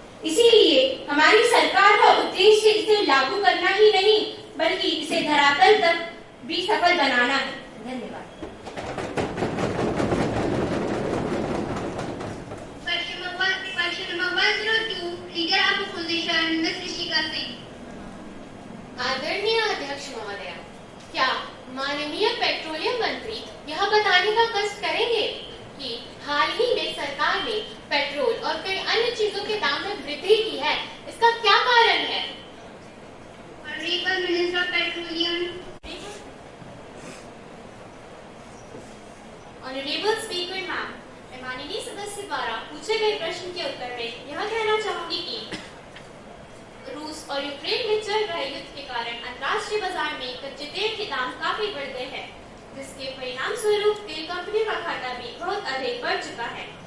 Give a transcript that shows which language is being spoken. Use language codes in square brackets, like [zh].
[hi] इसीलिए हमारी सरकार का उद्देश्य इसे लागू करना ही नहीं, बल्कि इसे धरातल तक भी सफल बनाना है। धन्यवाद। [en] Question number 102, Leader of Opposition, Ms. Rishika Singh. [hi] आदरणीय अध्यक्ष महोदया, क्या माननीय पेट्रोलियम मंत्री यह बताने का कष्ट करेंगे कि हाल ही में सरकार ने पेट्रोल और कई अन्य चीजों के दाम में वृद्धि की है। इसका क्या कारण है? [en] Honorable Minister of Petroleum. [hi] Honourable speaker ma'am, मैं माननीय सदस्य द्वारा पूछे गए प्रश्न के उत्तर में यह कहना चाहूंगी कि रूस और यूक्रेन में चल रहे युद्ध के कारण अंतर्राष्ट्रीय बाजार में कच्चे तेल के दाम काफी बढ़ गए हैं, जिसके परिणाम स्वरूप तेल कंपनियों का घाटा भी बहुत अधिक बढ़ चुका है।